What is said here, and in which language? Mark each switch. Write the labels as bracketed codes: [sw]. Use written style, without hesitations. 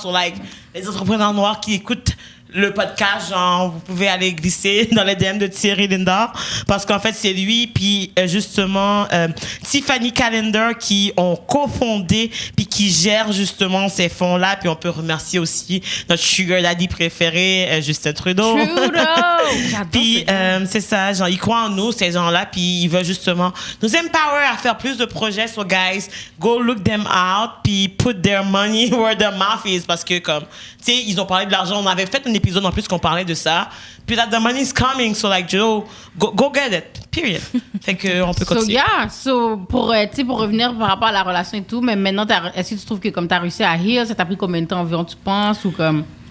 [fr] Sur les entrepreneurs noirs qui écoutent le podcast, genre, vous pouvez aller glisser dans les DM de Thierry Lindor, parce qu'en fait, c'est lui, puis justement, Tiffany Calendar qui ont cofondé, puis qui gèrent justement ces fonds-là, puis on peut remercier aussi notre sugar daddy préféré, Justin Trudeau. Puis c'est ça, genre, ils croient en nous, ces gens-là, puis ils veulent justement nous empower à faire plus de projets. [en] So guys, go look them out, [fr] puis [en] put their money where their mouth is, [fr] parce que comme, tu sais, ils ont parlé de l'argent, on avait fait un épisode en plus qu'on parlait de ça. Puis là, [en] the money is coming, so like, Joe, go get it, period. [fr] Fait qu'on peut continuer. Pour revenir par rapport à la relation et tout, mais maintenant, est-ce que tu trouves que comme t'as réussi à heal, ça t'a pris combien de temps environ, tu penses, ou comme...